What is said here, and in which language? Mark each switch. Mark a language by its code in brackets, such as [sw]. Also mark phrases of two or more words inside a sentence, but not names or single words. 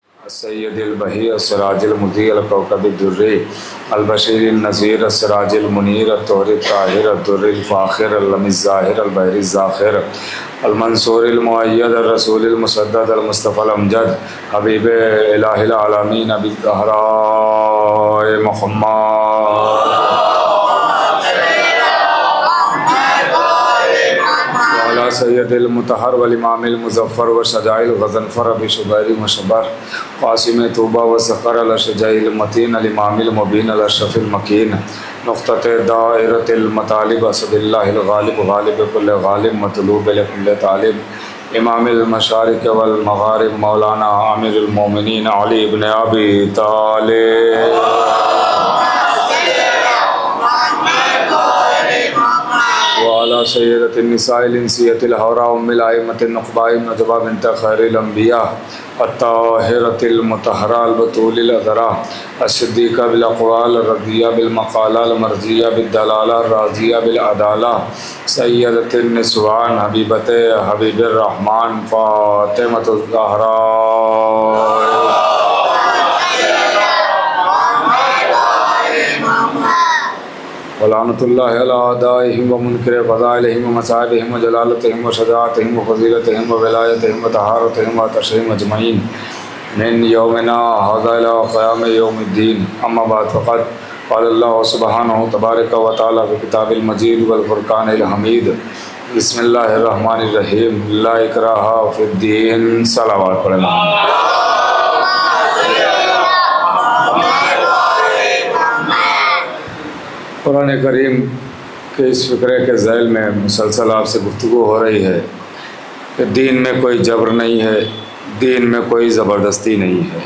[ar] السید البہی السراج المضیء الکوکب الدری البشیر النذیر السراج المنیر الطہر الطاہر الدر الفاخر العلم الظاہر البحر الزاخر المنصور المؤید الرسول المسدد المصطفی الامجد حبیب الہ العالمین ابی الزہراء محمد سید المطہر والامام المظفر وشجاع الغضنفر ابی شبیر وشبر قاسم طوبہ وسخر الاشجع المتین الامام المبین الاشرف المکین نقطۃ دائرۃ المطالب اسد اللہ الغالب غالب کل غالب مطلوب لکل طالب امام المشارق والمغارب مولانا عامر المومنین علی بن ابی طالب وعلى سيدة النساء الإنسية الحوراء أم الأئمة النقباء النجباء بنت خير الأنبياء الطاهرة المطهرة البتول الأذراء الصديقة بالأقوال الرضية بالمقالة المرضية بالدلالة الراضية بالعدالة سيدة النسوان حبيبة حبيب الرحمن فاطمة الزهراء ولعنۃ اللہ علی اعدائہم ومنکر فضائلہم ومصائبہم وجلالتہم وشجاعتہم وفضیلتہم وولایتہم وطہارتہم وعطشہم اجمعین من یومنا ھذا الی قیام یوم الدین اما بعد فقد قال اللہ سبحانہ تبارک و تعالی فی کتاب المجید والفرقان الحمید بسم اللہ الرحمن الرحیم لا اکراہ فی الدین [ur] صلوات پڑھنا قرآن کریم کے اس فقرے کے ذیل میں مسلسل آپ سے گفتگو ہو رہی ہے کہ دین میں کوئی جبر نہیں ہے، دین میں کوئی زبردستی نہیں ہے۔